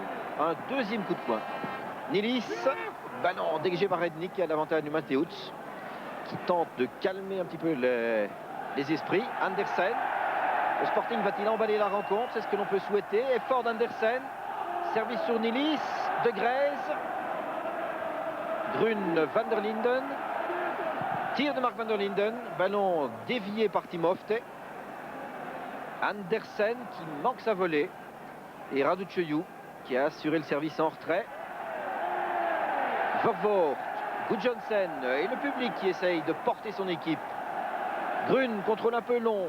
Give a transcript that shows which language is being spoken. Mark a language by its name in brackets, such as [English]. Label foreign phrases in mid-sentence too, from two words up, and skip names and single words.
[French] Un deuxième coup de poing. Nilis, ballon dégagé par Rednik à l'avantage du Mateusz, qui tente de calmer un petit peu les esprits. Andersen. Le Sporting va-t-il emballer la rencontre? C'est ce que l'on peut souhaiter. Effort d'Andersen. Service sur Nilis. De Grez. Grun, Van der Linden. Tir de Mark Van der Linden. Ballon dévié par Timofte. Andersen qui manque sa volée. Et Raducioiu qui a assuré le service en retrait. Vervoort. Gudjonsen et le public qui essaye de porter son équipe. Grun contrôle un peu long.